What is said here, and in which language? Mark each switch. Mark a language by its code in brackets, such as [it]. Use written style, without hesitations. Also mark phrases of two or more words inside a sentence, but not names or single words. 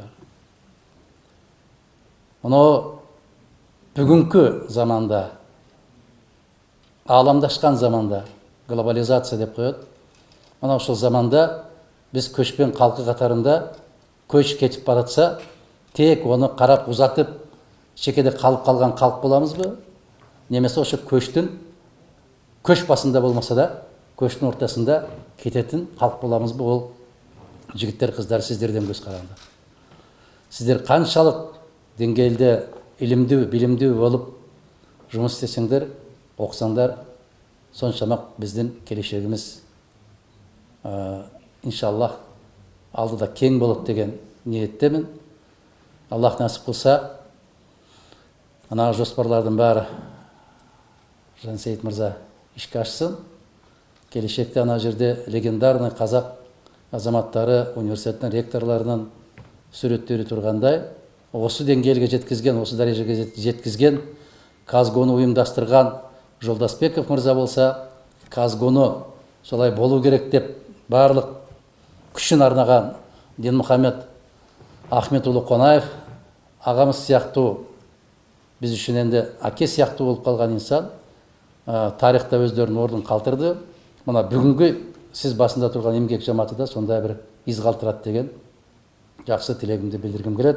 [ky] Мына бүгүнкү заманда ааламдашкан заманда, глобализация деп коет. Мына ошол заманда биз көчпөн калкы катарында көч кетип баратса, тек оны карап узатып, чекеде калып калган калк боламызбы? Немесе ошо көчтүн көч басында болмаса да, көчтүн ортасында кететін калк боламызбы? Ол жигиттер, кыздар, сиздерден көз каранды. Сиздер канчалык деңгээлде илимдүү, билимдүү болуп жумуш істесеңдер, окусаңдар, соншамак биздин келечегибиз иншаллах алдыда кең болот деген ниеттемин. Аллах насип кылса, ана жоспарлардын баары Жансейит мырза ишке ашсын. Келешекте ана жерде легендарный казак азаматтары, университеттин ректорларынын сүрөттөрү тургандай, осы деңгээлге жеткизген, осы дарежеге жеткизген, Казгону уюмдаштырган Жолдасбеков мырза болса, Казгону солай болу керек деп барлык күшүн арнаган Динмухамед Ахмет уулу Конаев агамыз сыяктуу, биз үчүн энди аке сыяктуу болуп калган инсан тарихта өздөрүнүн ордун калтырды. Мына бүгүнкү сиз басында турган эмгек жамааты да сондай бир из калтырат деген жакшы тилегимди билдиргим келет.